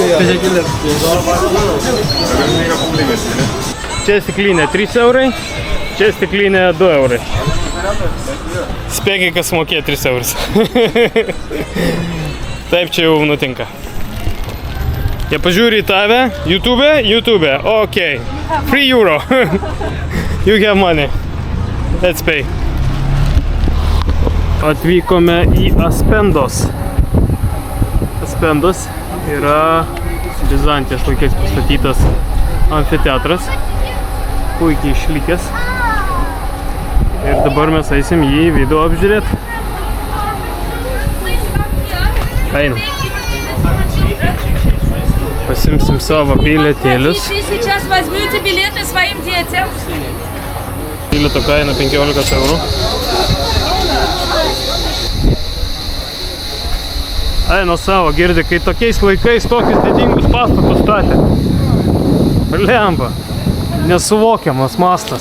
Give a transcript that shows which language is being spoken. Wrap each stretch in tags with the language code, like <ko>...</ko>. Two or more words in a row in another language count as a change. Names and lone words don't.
<lt>Čia stiklinė 3 eurai, čia stiklinė 2 eurai. Spėgiai, kas mokėjo 3 eurus. Taip čia jau nutinka. Jie pažiūri į tave, YouTube, ok, 3 euro.</lt> <en>You have money. Let's pay.</en> <lt>Atvykome į Aspendos. Aspendos yra Bizantijos laikais pastatytas amfiteatras. Puikiai išlikęs. Ir dabar mes eisim jį video apžiūrėti. Einam. Pasimsim savo bilietėlius.</lt> <ru>Сейчас возьмете билеты своим детям.</ru> <lt>Bilieto kaina 15 eurų. Eina savo, girdi, kai tokiais laikais tokius didingus pastatus statė. Lemba. Nesuvokiamas mastas.</lt>